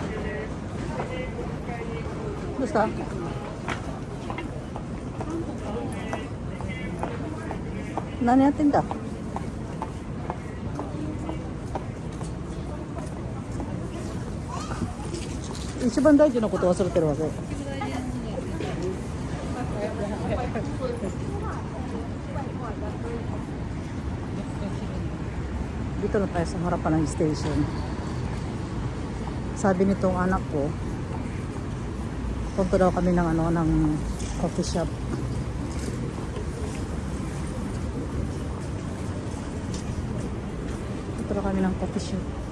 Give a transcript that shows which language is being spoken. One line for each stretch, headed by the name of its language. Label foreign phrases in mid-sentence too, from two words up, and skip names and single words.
Japanese: どうした？何やってんだ？一番大事なこと忘れてるわけ。
Filipino: Dito na tayo sa harapan ng station. Sabi nitong anak ko, punta daw kami ng ng
English: coffee shop.
Filipino: Punta daw kami ng
English: coffee shop.